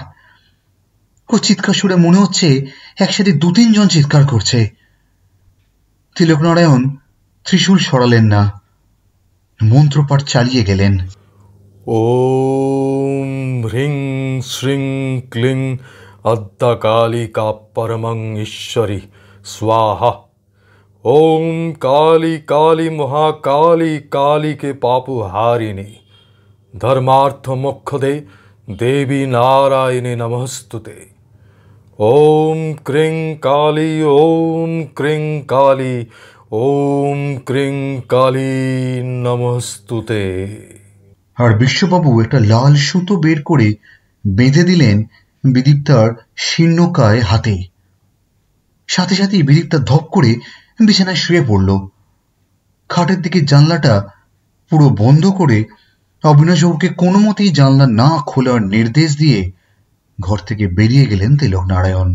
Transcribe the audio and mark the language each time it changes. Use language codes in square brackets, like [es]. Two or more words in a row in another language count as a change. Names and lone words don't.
[bn] ও চিৎকার শুনে মনে হচ্ছে একসাথে 2-3 জন চিৎকার করছে। তিলকনারায়ণ ত্রিশূল সরালেন না, মন্ত্রপাঠ চালিয়ে গেলেন। [sa] ওম হ্রিং শ্রিং ক্লিং अद्दकालिका परमं ईश्वरी स्वाहा। ओम काली काली महाकाली काली के पापु हारिणी धर्मार्थ मोक्षदे देवी नारायणी नमस्तुते। ओम क्रीं काली ओम क्रीं काली ओम क्रीं काली नमस्तुते। [bn] আর বিশ্ববাবু একটা লাল সুতো বের করে বেঁধে দিলেন বিদীপ্তার শীর্ণকায় হাতে। সাথে সাথেই বিদীপ্তা ধপ করে বিছানায় শুয়ে পড়ল। খাটের দিকে জানলাটা পুরো বন্ধ করে অবিনাশবাবুকে কোনো মতেই জানলা না খোলার নির্দেশ দিয়ে ঘর থেকে বেরিয়ে গেলেন তিলক নারায়ণ।